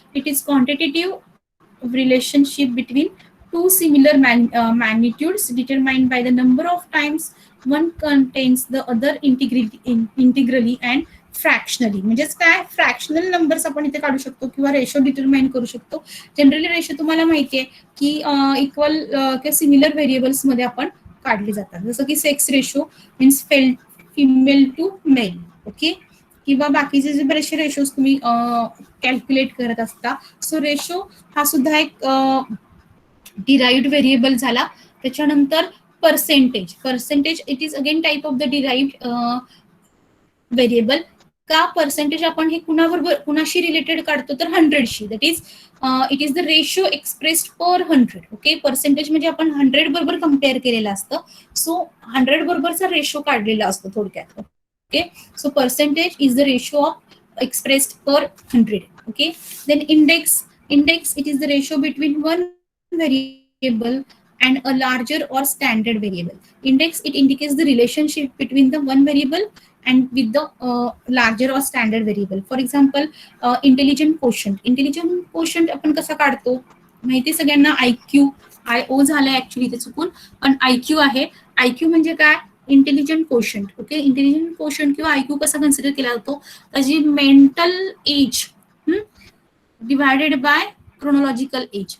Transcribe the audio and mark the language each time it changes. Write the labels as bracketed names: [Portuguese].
[English] It is quantitative relationship between two similar magnitudes determined by the number of times one contains the other integrally and fractionally. [Marathi] म्हणजेच काय, fractional numbers आपण इथे काढू शकतो किंवा ratio determine करू शकतो. जनरली रेशो तुम्हाला माहिती आहे की इक्वल किंवा सिमिलर व्हेरिएबल्स मध्ये आपण काढले जातात. जसं की sex ratio means female to mail. [English] Okay. [Marathi] किंवा बाकीचे जे बरेचसे रेशोज तुम्ही कॅल्क्युलेट करत असता. सो रेशो हा सुद्धा एक डिराइव्ड व्हेरिएबल झाला. [English] त्याच्यानंतर percentage. Percentage it is again type of the derived variable. [Marathi] का पर्सेंटेज आपण हे कुणाबरोबर कुणाशी रिलेटेड काढतो, तर 100शी. [English] That is it is the ratio expressed per 100. Okay. [Marathi] Percentage म्हणजे आपण 100 बरोबर कम्पेअर केलेलं असतं. सो 100 बरोबरचा रेशो काढलेला असतो थोडक्यात. [English] Okay. So percentage is the ratio of expressed per 100. Okay. Then index. Index it is the ratio between one variable and a larger or standard variable. Index it indicates the relationship between the one variable and with the larger or standard variable. For example, intelligent quotient. [Marathi] Intelligent quotient आपण कसा काढतो माहिती सगळ्यांना, IQ. IO झालं actually ते चुकून, पण IQ आहे. IQ म्हणजे काय, intelligent quotient. Okay. Intelligent quotient किंवा IQ कसा कन्सिडर केला जातो, त्याची mental age divided by chronological age.